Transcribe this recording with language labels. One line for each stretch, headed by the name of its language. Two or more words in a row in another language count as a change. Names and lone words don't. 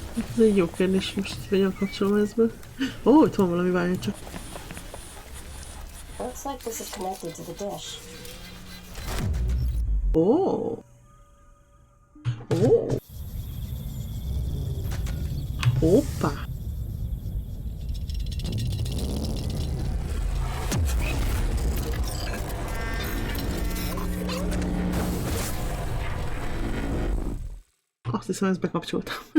Hungarian: Ez egy jó kérdés, most hogyan kapcsolom ezbe. Ó, itt van valami, várjunk csak.
English: Looks like this is connected to the dish.
Hungarian: Ó. Ó. Hoppá. Azt hiszem, ezt bekapcsoltam.